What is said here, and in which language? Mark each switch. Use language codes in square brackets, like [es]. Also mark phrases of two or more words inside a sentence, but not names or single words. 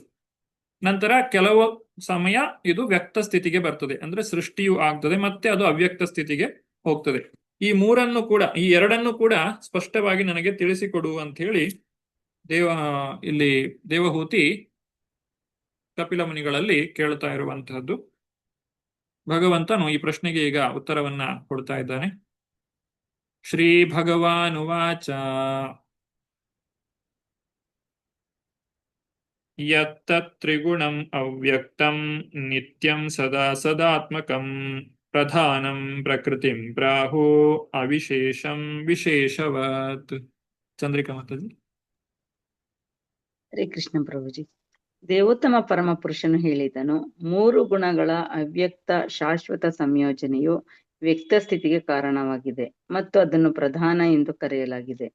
[kn] ನಂತರ ಕೆಲವು ಸಮಯ ಇದು ವ್ಯಕ್ತ ಸ್ಥಿತಿಗೆ ಬರ್ತದೆ, ಅಂದ್ರೆ ಸೃಷ್ಟಿಯು ಆಗ್ತದೆ, ಮತ್ತೆ ಅದು ಅವ್ಯಕ್ತ ಸ್ಥಿತಿಗೆ ಹೋಗ್ತದೆ. ಈ ಎರಡನ್ನು ಕೂಡ ಸ್ಪಷ್ಟವಾಗಿ ನನಗೆ ತಿಳಿಸಿಕೊಡು ಅಂತ ಹೇಳಿ ಇಲ್ಲಿ ದೇವಹೂತಿ ಕಪಿಲ ಮುನಿಗಳಲ್ಲಿ ಕೇಳ್ತಾ ಇರುವಂತಹದ್ದು. ಭಗವಂತನು ಈ ಪ್ರಶ್ನೆಗೆ ಈಗ ಉತ್ತರವನ್ನ ಕೊಡ್ತಾ ಇದ್ದಾನೆ. [sa] ಶ್ರೀ ಭಗವಾನುವಾಚ ಯತ್ತತ್ರಿಗುಣಂ ಅವ್ಯಕ್ತಂ ನಿತ್ಯಂ ಸದಾ ಸದಾತ್ಮಕಂ ಪ್ರಧಾನಂ ಪ್ರಕೃತಿಂ ಪ್ರಾಹು ಅವಿಶೇಷಂ ವಿಶೇಷವತ್. [kn] ಚಂದ್ರಿಕಾ ಮಾತಾಜಿ. ಹರೇ ಕೃಷ್ಣ ಪ್ರಭುಜಿ. ದೇವೋತ್ತಮ ಪರಮ ಪುರುಷನು ಹೇಳಿದನು, 3 ಗುಣಗಳ ಅವ್ಯಕ್ತ ಶಾಶ್ವತ ಸಂಯೋಜನೆಯು ವ್ಯಕ್ತ ಸ್ಥಿತಿಗೆ ಕಾರಣವಾಗಿದೆ ಮತ್ತು ಅದನ್ನು ಪ್ರಧಾನ ಎಂದು ಕರೆಯಲಾಗಿದೆ.